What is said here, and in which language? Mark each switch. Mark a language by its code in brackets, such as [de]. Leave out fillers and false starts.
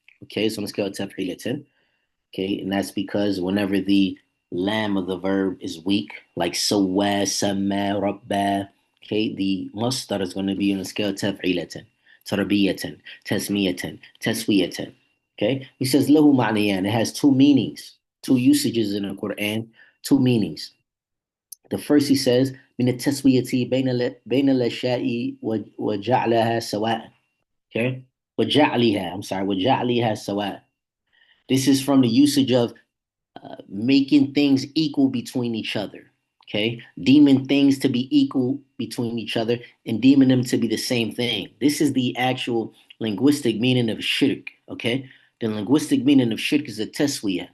[en] Okay, so let's go taf'ilatan. Okay, and that's because whenever the lam of the verb is weak, like sawwa, sama, rabba, okay, the masdar is going to be on the scale taf'ilatan, tarbiyatan, tasmiyatan, taswiyatan. Okay, he says lahu ma'niyan. It has two meanings, two usages in the Quran, two meanings. The first he says, [ar] من التسوية بين الأشياء وجعلها سواء. Okay, وجعلها سواء. [en] This is from the usage of making things equal between each other. Okay, deeming things to be equal between each other and deeming them to be the same thing. This is the actual linguistic meaning of shirk. Okay, the linguistic meaning of shirk is a taswiyah.